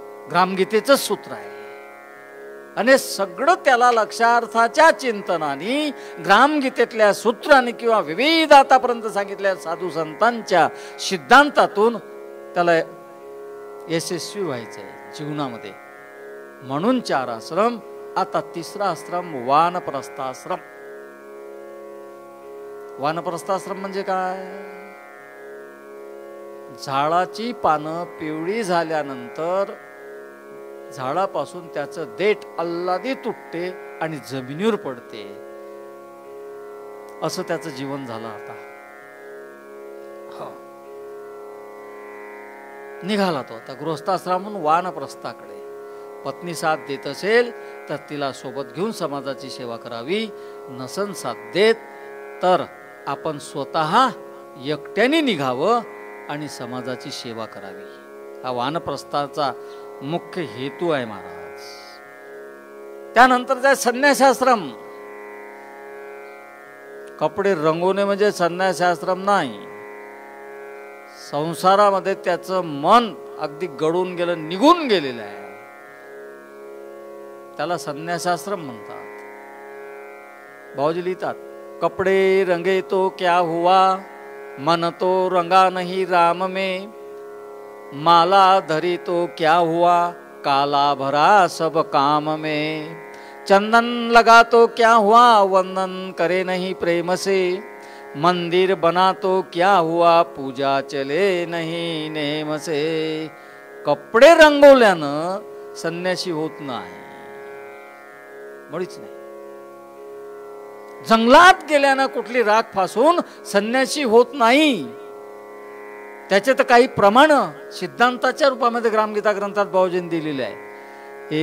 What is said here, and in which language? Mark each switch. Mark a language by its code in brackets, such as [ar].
[mr] ग्रामगीतेचं सूत्र आहे. आणि सगळं त्याला लक्षार्थाच्या चिंतनाने ग्रामगीतेतल्या सूत्रांनी किंवा विविध आतापर्यंत सांगितलेल्या साधू संतांच्या सिद्धांतातून त्याला यशस्वी व्हायचं आहे जीवनामध्ये. म्हणून 4 आश्रम. आता 3रा आश्रम वानप्रस्थाश्रम. वानप्रस्थाश्रम म्हणजे काय, झाडाची पानं पिवळी झाल्यानंतर झाडापासून त्याचं देठ अल्लादी तुटते आणि जमिनीवर पडते, असं त्याचं जीवन झालं. आता निघाला तो आता गृहस्थाश्रमातून वानप्रस्थाकडे. पत्नी साथ देत असेल तर तिला सोबत घेऊन समाजाची सेवा करावी. नसन साथ देत तर आपण स्वतः एकट्याने निघावं आणि समाजाची सेवा करावी. हा वानप्रस्थाचा मुख्य हेतू आहे महाराज. त्यानंतर संन्यासाश्रम. कपडे रंगवणे म्हणजे संन्यासाश्रम नाही. संसारामध्ये त्याचं मन अगदी गळून गेलं, निघून गेलेलं आहे, त्याला संन्यासाश्रम म्हणतात. भाऊजी लिहितात, [hi] कपडे रंगे तो क्या हुआ, मन तो रंगा नहीं राम में, माला धरी तो क्या हुआ, काला भरा सब काम में, चंदन लगा तो क्या हुआ, वंदन करे नहीं प्रेम से, मंदिर बना तो क्या हुआ, पूजा चले नहीं नेम से. [mr] कपडे रंगवल्यानं संन्यासी होत नाही, मुळीच नाही. जंगलात गेल्यानं कुठली राख फासून संन्यासी होत नाही. त्याचे तर काही प्रमाण सिद्धांताच्या रूपामध्ये ग्रामगीता ग्रंथात भाऊजींनी दिलेले आहे.